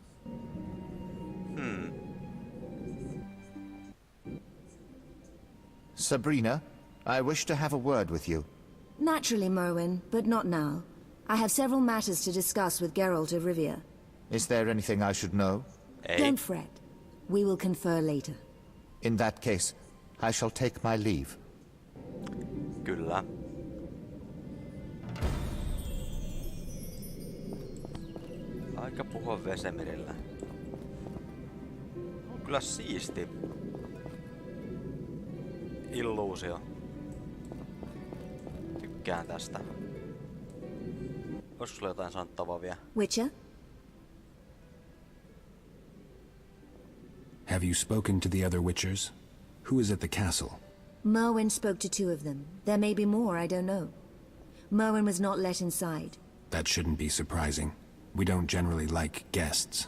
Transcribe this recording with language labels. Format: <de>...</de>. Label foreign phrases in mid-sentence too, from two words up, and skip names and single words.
<en>Sabrina, I wish to have a word with you. Naturally, Merwin, but not now. I have several matters to discuss with Geralt of Rivia. Is there anything I should know? Don't fret. We will confer later. In that case, I shall take my leave.</en> <fi>Kyllä. Aika puhua Vesemirillä. On kyllä siisti illuusio. Tykkään tästä. Olisiko sulla jotain sanottavaa vielä? Witcher?</fi> <en>Have you spoken to the other Witchers? Who is at the castle? Merwin spoke to two of them. There may be more, I don't know. Merwin was not let inside. That shouldn't be surprising. We don't generally like guests.</en>